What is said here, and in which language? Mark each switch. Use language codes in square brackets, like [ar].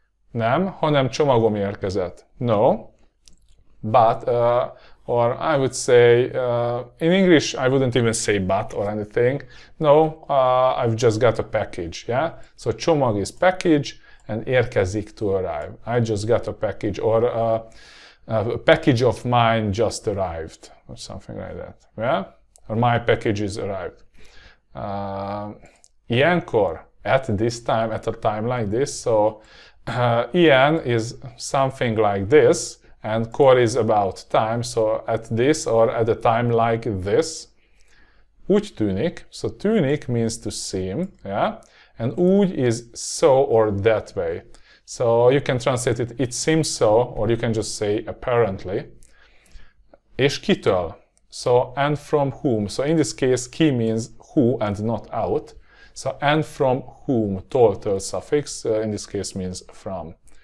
[hu] Nem, hanem csomagom érkezett. [en] No, but, or I would say, in English I wouldn't even say but or anything. No, I've just got a package, yeah? So csomag is package and érkezik, to arrive. I just got a package, or a package of mine just arrived, or something like that, yeah? Or my package is arrived. Ilyenkor, at this time, at a time like this, so ilyen is something like this, and kor is about time, so at this or at a time like this. [hu] Úgy tűnik, [en] so tűnik means to seem, yeah? And úgy is so or that way. So you can translate it, it seems so, or you can just say apparently. [hu] És kitől? [en] So and from whom. So in this case, ki means who and not out. So and from whom, tól suffix, in this case means from.